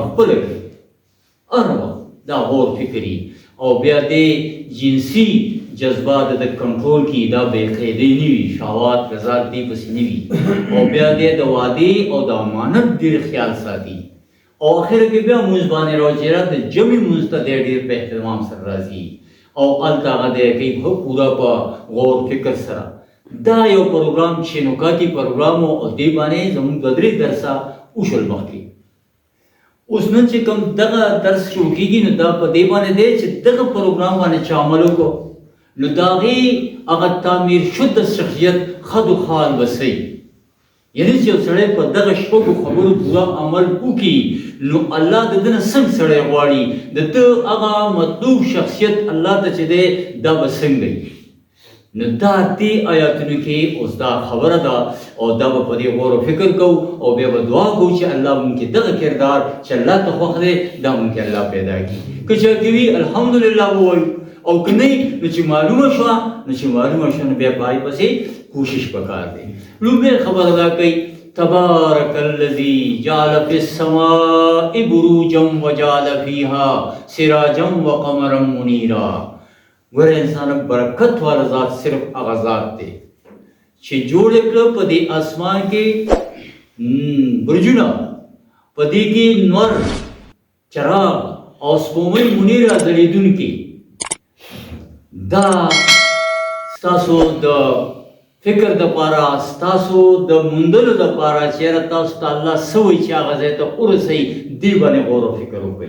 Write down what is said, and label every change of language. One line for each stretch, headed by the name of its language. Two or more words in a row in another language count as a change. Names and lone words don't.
Pashto: خپله کوي هر وخت دا غور فکري، او بیا د جنسي جذبات د کنټرول کې دا بېقیدۍ نه وي، شهوات لذات دې پسې نه وي، او بیا د وعدې او د امانت ډېر خیال ساتي، او آخر کې بیا مونځ باندې راځي د جمعې مونځ ته دی ډېر په اهتمام سره راځي او هلته هغه دی کوي پوره په غور فکر سره. دا یو پروګرام چې نکاتي پروګرام و او دې باندې زموږ دوه درې درسه وشول مخکې. اوس نن چې کوم دغه درس شروع کېږي نو دا په دې باندې دی چې دغه پروګرام باندې چې عمل وکړو نو د هغې هغه تعمیر شده شخصیت خد و خال بسوي. یعنی چې یو سړی په دغه شپږو خبرو پوره عمل وکړي نو الله د ده نه څنګه سړی غواړي د ده هغه مطلوب شخصیت الله ته چې دی دا به څنګه وي. نو دا دې آیاتونو کې اوس دا خبره ده او دا به په دې غور و فکر کوو او بیا به دعا کوو چې الله مونږ کې دغه کردار چې الله ته خوښ دی دا مونږ کې الله پیدا کړي. که چا کې وي الحمدلله ووایو او که نه نو چې معلومه شوه نو بیا په هغې پسې کوشش پکار دی. لومړی خبره دا کوي
Arabic: تبارک الذي جعل في السماء بروجا وجعل فيها سراجا وقمرا منيرا.
Pashto: ګوره انسان برکت والا ذات صرف هغه ذات دی چې جوړ یې کړه په دې اسمان کې برجونه، په دې کې نور چراغ او سپوږمۍ منیره ځلېدونکې. دا ستاسو د فکر دپاره، ستاسو د موندلو دپاره چېرې تاسو ته الله څه وایي چې هغه ځای ته ورسوي دې باندې غور و فکر وکړئ.